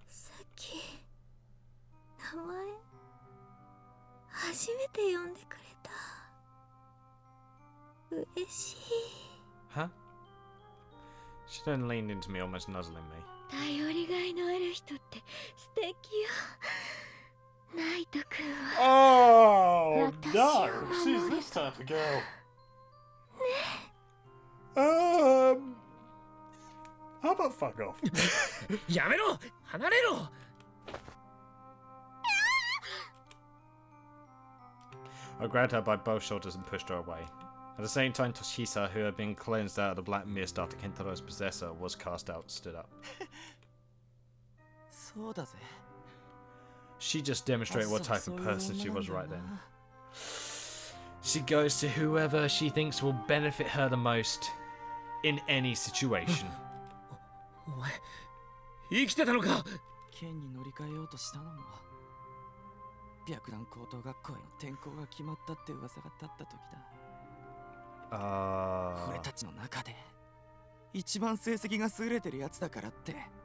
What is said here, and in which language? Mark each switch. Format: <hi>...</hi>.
<ja>さっき名前初めて呼んでくれた。嬉しい。</ja> <en>Huh? She then leaned into me, almost nuzzling me.</en> <ja>頼りがいのある人って素敵よ。ナイト君は。</ja> <en>Oh no! She's this type of girl.</en> <ja>ね。</ja> <en>How about fuck off?</en> <ja>やめろ、離れろ。</ja> <en>I grabbed her by both shoulders and pushed her away. At the same time, Toshihisa, who had been cleansed out of the black mist after Kentaro's possessor was cast out, stood up.</en> <ja>そうだぜ。</ja> <en>She just demonstrated what type of person she was right then. She goes to whoever she thinks will benefit her the most in any situation.</en> <ja>お前、生きてたのか。剣に乗り換えようとしたのも白蘭高等学校への転校が決まったって噂が立った時だ。俺たちの中で一番成績が優れてるやつだからって。</ja>